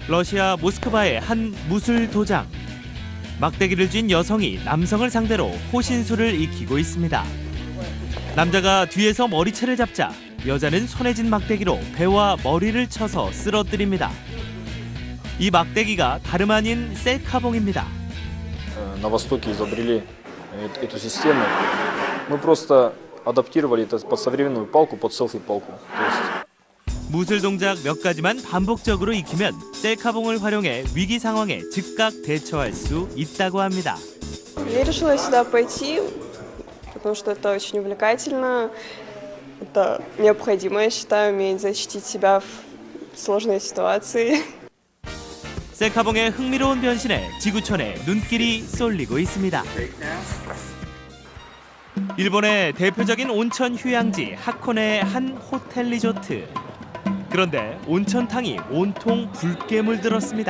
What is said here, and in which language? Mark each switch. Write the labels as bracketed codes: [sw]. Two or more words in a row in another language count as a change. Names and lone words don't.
[ko] 러시아 모스크바의 한 무술 도장. 막대기를 쥔 여성이 남성을 상대로 호신술을 익히고 있습니다. 남자가 뒤에서 머리채를 잡자 여자는 손에 쥔 막대기로 배와 머리를 쳐서 쓰러뜨립니다. 이 막대기가 다름 아닌 셀카봉입니다. [ru] На Востоке изобрели эту систему. Мы просто адаптировали это под современную палку, под селфи-палку. [ko] 무술 동작 몇 가지만 반복적으로 익히면 셀카봉을 활용해 위기 상황에 즉각 대처할 수 있다고 합니다. [ru] Я решила сюда пойти, потому что это очень увлекательно. Это необходимо, я считаю, уметь защитить себя в сложной ситуации. [ko] 셀카봉의 흥미로운 변신에 지구촌에 눈길이 쏠리고 있습니다. 일본의 대표적인 온천 휴양지 하코네의 한 호텔 리조트. 그런데 온천탕이 온통 붉게 물들었습니다.